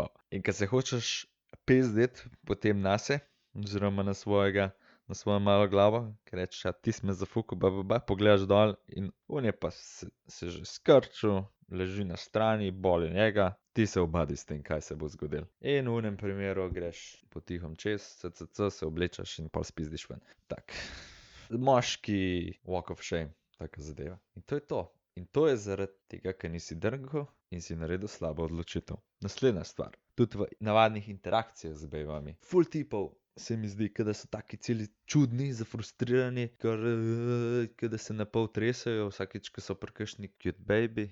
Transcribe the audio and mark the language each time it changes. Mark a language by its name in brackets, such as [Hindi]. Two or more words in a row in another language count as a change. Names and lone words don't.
[Slovenian] In ko se hočeš pezditi potem nase, oziroma na svojo malo glavo, ker rečeš, ti si me zafukal, pogledaš dol in on je pa se že skrčil, leži na strani, boli njega, ti se obadi s tem, kaj se bo zgodilo. In v unem primeru greš potihom čez, se oblečeš in pol spizdiš ven. Tak, moški [English] walk of shame, [Slovenian] taka zadeva. In to je to. In to je zaradi tega, ker nisi drgal in si naredil slabo odločitev. Naslednja stvar, tudi v navadnih interakcijah z bejbami. Ful tipov se mi zdi, da so taki celi čudni, zafrustrirani, ker da se na pol tresajo vsakič, ko so pri kakšni [English] cute baby.